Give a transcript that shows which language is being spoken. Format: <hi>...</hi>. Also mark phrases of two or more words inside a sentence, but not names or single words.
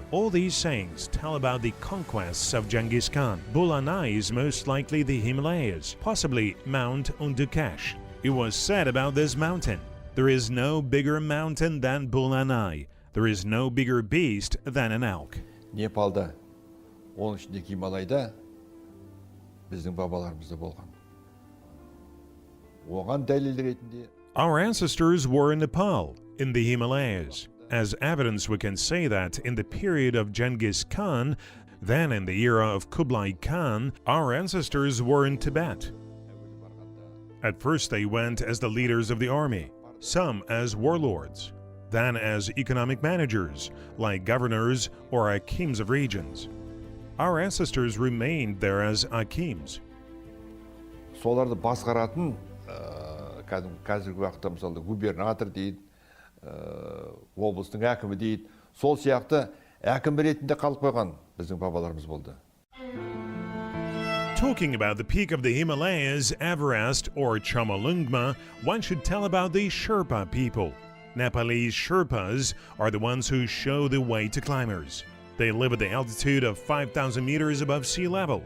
<en>All these sayings tell about the conquests of Genghis Khan. Bulanai is most likely the Himalayas, possibly Mount Undukash. It was said about this mountain: there is no bigger mountain than Bulanai. There is no bigger beast than an elk.</en> <kk>Непалда, оның ішінде Гималайда біздің бабаларымыз да болған. Оған дәлел ретінде</kk> <en>Our ancestors were in Nepal, in the Himalayas. As evidence, we can say that in the period of Genghis Khan, then in the era of Kublai Khan, our ancestors were in Tibet. At first they went as the leaders of the army, some as warlords, then as economic managers, like governors or hakims of regions. Our ancestors remained there as hakims.</en> <kk>соларды басқаратын қазіргі уақытта мысалы губернатор дейді, облыстың әкімі дейді, сол сияқты әкім ретінде қалып қойған біздің бабаларымыз болды.</kk> <en>Talking about the peak of the Himalayas, Everest or Chomolungma, one should tell about the Sherpa people. Nepalese Sherpas are the ones who show the way to climbers. They live at the altitude of 5,000 meters above sea level.</en>